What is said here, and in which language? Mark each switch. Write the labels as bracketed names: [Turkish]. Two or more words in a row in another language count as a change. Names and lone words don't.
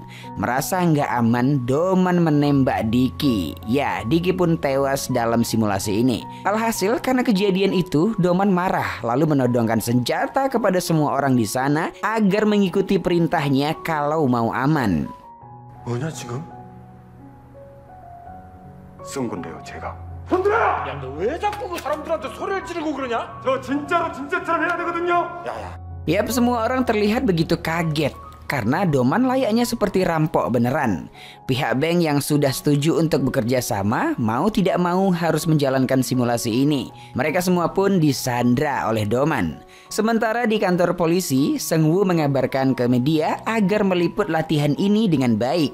[Indonesian] Merasa nggak aman, Doman menembak Diki. Ya, Diki pun tewas dalam simulasi ini. Alhasil karena kejadian itu, Doman marah lalu menodongkan senjata kepada semua orang di sana agar mengikuti perintahnya kalau mau aman. [Korean] 뭐냐 지금? 쓴 건데요, 제가. 손들어! 야, 너 왜 자꾸 그 사람들한테 소리를 지르고 그러냐? 저 진짜로 진짜처럼 해야 되거든요. [Indonesian] Yap, semua orang terlihat begitu kaget karena Doman layaknya seperti rampok beneran. Pihak bank yang sudah setuju untuk bekerja sama mau tidak mau harus menjalankan simulasi ini. Mereka semua pun disandra oleh Doman. Sementara di kantor polisi, Seung-woo mengabarkan ke media agar meliput latihan ini dengan baik.